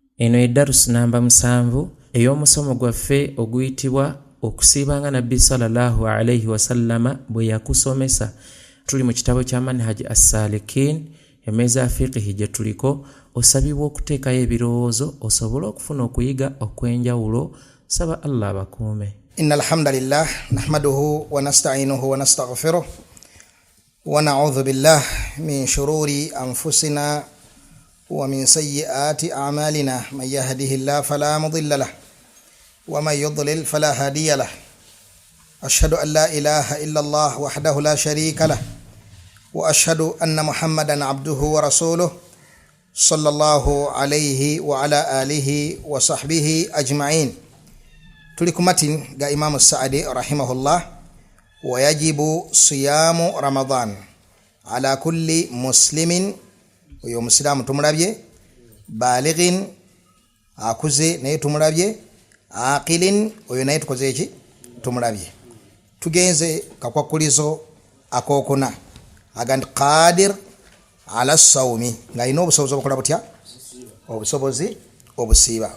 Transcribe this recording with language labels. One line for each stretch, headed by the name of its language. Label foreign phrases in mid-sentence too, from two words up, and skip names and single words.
Ganda: Eno eddarus namba 7 ey'omusomo gwaffe oguyitibwa okusiibanga Nabbi
Arabic: صلى الله عليه وسلم
Ganda: bwe yakusomesa. Tuli mu kitabo kya Manhaj as-Salikin, emmeeza ya fiqhi gye tuliko. Osabibwa okuteekayo ebirowoozo osobole okufuna okuyiga okw'enjawulo. Saba Allah abakuume.
Arabic: إن الحمد لله نحمده ونستعينه ونستغفره ونعوذ بالله من شرور أنفسنا ومن سيئات أعمالنا. من يهده الله فلا مضل له ومن يضلل فلا هادي له. أشهد أن لا إله إلا الله وحده لا شريك له وأشهد أن محمدا عبده ورسوله صلى الله عليه وعلى آله وصحبه أجمعين.
Ganda: Tuli ku matin ga Imam Sa'di rahimahullah.
Arabic: ويجب صيام رمضان على كل مسلم,
Ganda: oyo muslimu tumulabye, balighin akuze naye tumulabye, aqilin oyo naye tukoze eki tumulabye. Tugenze kakwakulizo akokuna agandi
Arabic: قادر على الصوم,
Ganda: nga ino obusobozi obukola butya, obusobozi obusiiba.